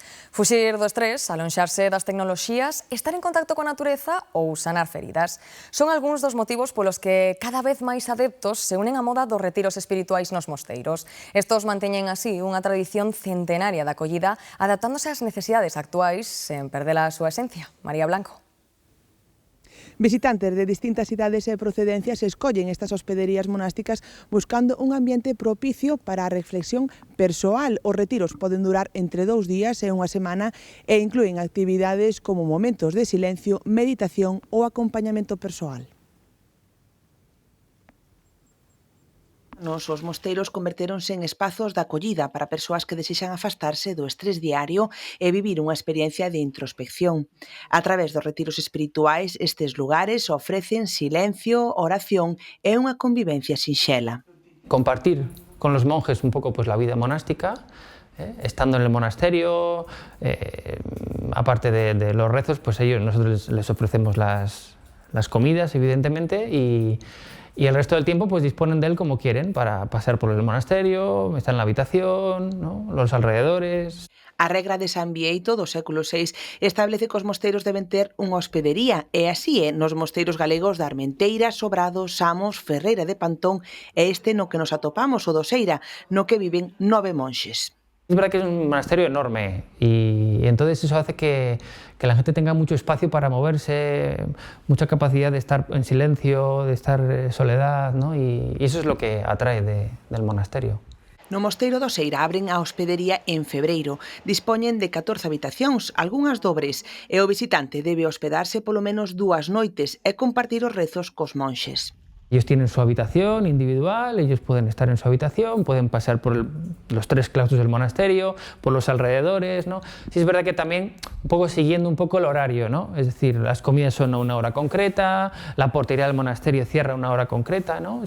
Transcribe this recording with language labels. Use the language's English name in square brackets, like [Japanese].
[Galician] Fuxir do estrés, alonxarse das tecnoloxías, estar en contacto coa natureza ou sanar feridas. Son algúns dos motivos polos que cada vez máis adeptos se unen á moda dos retiros espirituais nos mosteiros. Estos manteñen así unha tradición centenaria de acollida, adaptándose ás necesidades actuais sen perder a súa esencia. María Blanco. Visitantes de distintas idades e procedencias escollen estas hospederías monásticas buscando un ambiente propicio para a reflexión persoal. Os retiros poden durar entre 2 días e 1 semana e inclúen actividades como momentos de silencio, meditación ou acompañamento persoal. Os mosteiros convertéronse en espazos de acollida para persoas que desexan afastarse do estrés diario e vivir unha experiencia de introspección. A través dos retiros espirituais, estes lugares ofrecen silencio, oración e unha convivencia sinxela. [Spanish] Compartir con los monjes un poco pues la vida monástica, estando en el monasterio, aparte de los rezos, pues nosotros les ofrecemos las comidas, evidentemente, y el resto del tiempo pues disponen de él como quieren, para pasear por el monasterio, estar en la habitación, ¿no?, los alrededores. [Galician] A regra de San Bieito do século VI establece que os mosteiros deben ter unha hospedería, e así é nos mosteiros galegos da Armenteira, Sobrado, Samos, Ferreira de Pantón e este no que nos atopamos, o do Seira, no que viven 9 monxes. [Spanish] Es verdad que es un monasterio enorme y entonces eso hace que la gente tenga mucho espacio para moverse, mucha capacidad de estar en silencio, de estar en soledad, ¿no? Y eso es lo que atrae del monasterio. [Galician] No Mosteiro do Seira abren a hospedería en febreiro. Dispoñen de 14 habitacións, algunhas dobres, e o visitante debe hospedarse polo menos 2 noites e compartir os rezos cos monxes. [Spanish] Ellos tienen su habitación individual, ellos pueden estar en su habitación, pueden pasar por los 3 claustros del monasterio, por los alrededores, ¿no? Sí es verdad que también un poco siguiendo un poco el horario, ¿no? Es decir, las comidas son a una hora concreta, la portería del monasterio cierra a una hora concreta, ¿no?